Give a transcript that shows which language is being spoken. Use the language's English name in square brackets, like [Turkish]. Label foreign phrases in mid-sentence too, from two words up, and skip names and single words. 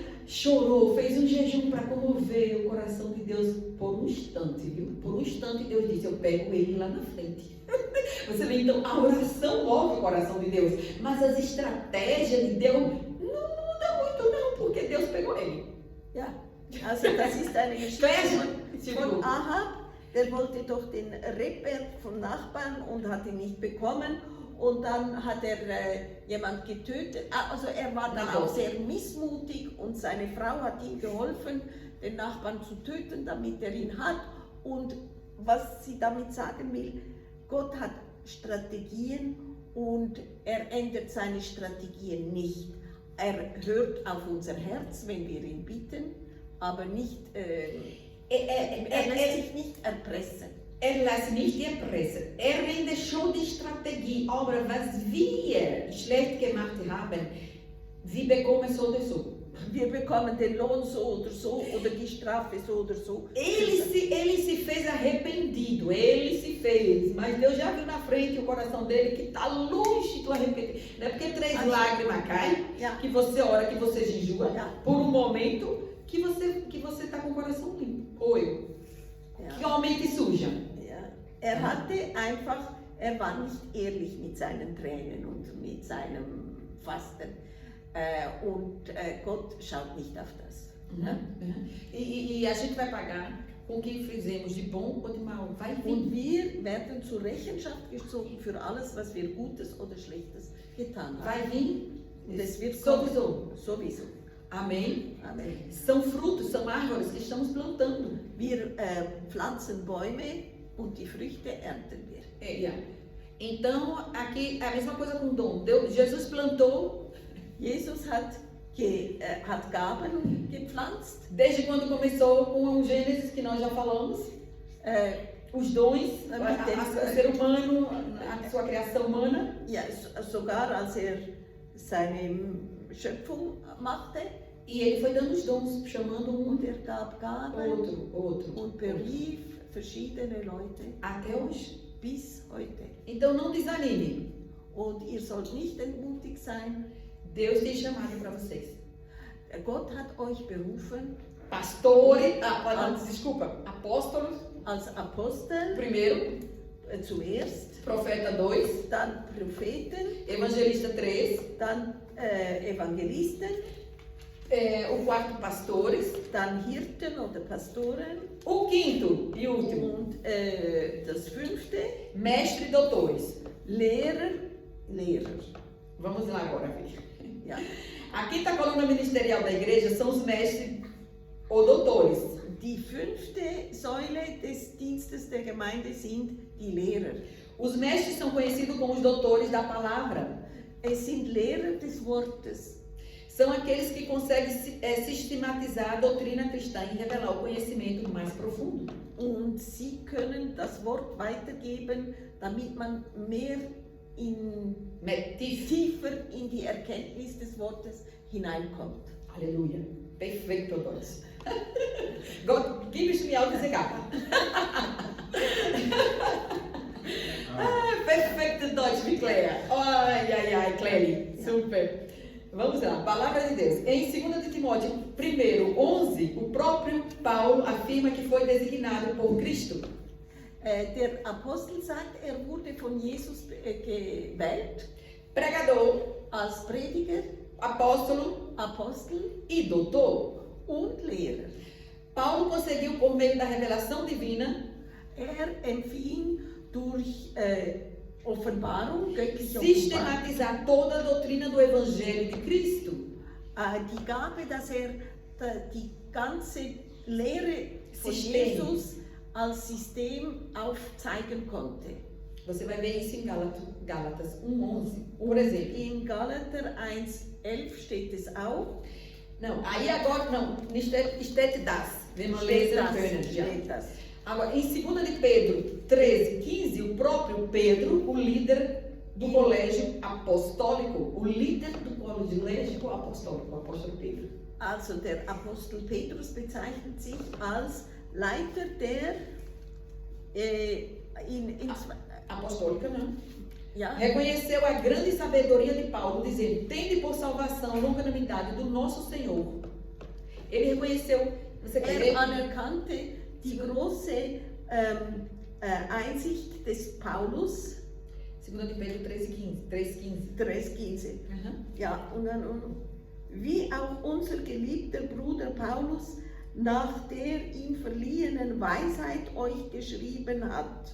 [Portuguese] Chorou, fez um jejum para comover o coração de Deus por um instante, viu? Por um instante Deus disse, eu pego ele lá na frente. Você vê, então, a oração move o coração de Deus, mas as estratégias de Deus não mudam muito não, porque Deus pegou ele. [German] ja, also das ist eine Geschichte von Ahab. Der wollte doch den Rebberg vom Nachbarn und hat ihn nicht bekommen. Und dann hat er jemand getötet. Also er war dann auch sehr missmutig und seine Frau hat ihm geholfen, den Nachbarn zu töten, damit er ihn hat. Und was sie damit sagen will, Gott hat Strategien und er ändert seine Strategien nicht. Er hört auf unser Herz, wenn wir ihn bitten, aber nicht, er lässt sich nicht erpressen. Er lässt nicht erpressen. Er [Portuguese] deixou de [German] Strategie. Aber was wir schlecht gemacht haben, wir bekommen so oder so. Wir bekommen den Lohn so oder die Strafe so oder so. [Portuguese] Ele se fez arrependido, ele se fez, mas Deus já viu na frente o coração dele que está longe do arrependimento. Não é porque 3 lágrimas caem, que você ora, que você jejua, por um momento que você está com o coração limpo. Ou eu. Que homem que suja. [German] Ja. Er war nicht ehrlich mit seinen Tränen und mit seinem Fasten. Gott schaut nicht auf das. Ne? [Portuguese] E a gente vai pagar com o que fizemos de bom ou de mal. Vai [German] Und [Portuguese] vir. [German] wir werden zur Rechenschaft gezogen für alles, was wir Gutes oder Schlechtes getan [Portuguese] Vai [German] haben. [Portuguese] vir. [German] Und es wird kommen. Sowieso. Sowieso. [Portuguese] Amém? [German] Amen. [Portuguese] São frutos, são árvores que estamos plantando. [German] Wir pflanzen Bäume und die Früchte ernten wir. [Portuguese] Então, aqui é a mesma coisa com dom. Jesus plantou. [German] Jesus hat Gaben gepflanzt. [Portuguese] Desde quando começou com o Gênesis, que nós já falamos. Os dons, o ser humano, a sua criação humana. [German] Ja, sogar als seine Schöpfung machte. [Portuguese] E ele foi dando os dons, chamando um, [German] Und gab Gaben. [Portuguese] outro. [German] Und berief verschiedene Leute. [Portuguese] Até hoje. [German] Bis heute. [Portuguese] Então não desanime. [German] Und ihr sollt nicht entmutigt sein. [Portuguese] Deus tem chamado para vocês. [German] Gott hat euch berufen. [Portuguese] Pastores, apóstolos. [German] Als Apostel. [Portuguese] Primeiro. [German] Zuerst. [Portuguese] Profeta 2. [German] Dann Propheten. [Portuguese] Evangelista 3. [German] Dann Evangelisten. [Portuguese] O quarto, pastores. [German] Dann Hirten oder Pastoren. [Portuguese] O quinto e último. [German] Und das fünfte. [Portuguese] Mestre e doutores. [German] Lehrer. [Portuguese] Vamos lá agora, ver. [German] Ja. [Portuguese] A quinta coluna ministerial da igreja são os mestres ou doutores. [German] Die fünfte Säule des Dienstes der Gemeinde sind die Lehrer. [Portuguese] Os mestres são conhecidos como os doutores da palavra. [German] Es sind Lehrer des Wortes. [Portuguese] São aqueles que conseguem sistematizar a doutrina cristã e revelar o conhecimento mais profundo. [German] Und sie können das Wort weitergeben, damit man tiefer in die Erkenntnis des Wortes hineinkommt. [Portuguese] Aleluia. Perfeito, [German] Deutsch. Gott, gib es mir auch diese Gabe. Perfeito Deutsch, wie Claire. [Portuguese] Ai, Claire. Super. Vamos lá, Palavra de Deus. Em 2 de Timóteo 1:11, o próprio Paulo afirma que foi designado por Cristo. [German] Der Apostel sagt, wurde von Jesus gewählt. [Portuguese] Pregador, [German] als Prediger, [Portuguese] apóstolo, [German] Apostel [Portuguese] e doutor. [German] Und Lehrer. [Portuguese] Paulo conseguiu, por meio da revelação divina, [German] empfing durch Offenbarung, göttliche [Portuguese] sistematizar toda a doutrina do Evangelho de Cristo. [German] Die Gabe, dass die ganze Lehre von System. Jesus als System aufzeigen konnte. [Portuguese] Você vai ver isso em Gálatas 1:11, por exemplo. [German] In Galater 1:11 steht es auch. [Portuguese] Não, aí agora não, [German] steht das, wenn man lesen können. Steht das. [Portuguese] Agora, em 2 de Pedro 13:15, o próprio Pedro, o líder do colégio apostólico, o líder do colégio apostólico, o apóstolo Pedro. [German] Also der Apostel Petrus bezeichnet sich als Leiter der [Portuguese] apostólica, não. [German] Ja. [Portuguese] Reconheceu a grande sabedoria de Paulo, dizendo: tende por salvação a longanimidade do nosso Senhor. Ele reconheceu, você quer ver? [German] Anerkannte die große Einsicht des Paulus. [Portuguese] 2 de Pedro 3,15. [German] 3,15. Ja, und wie auch unser geliebter Bruder Paulus nach der ihm verliehenen Weisheit euch geschrieben hat.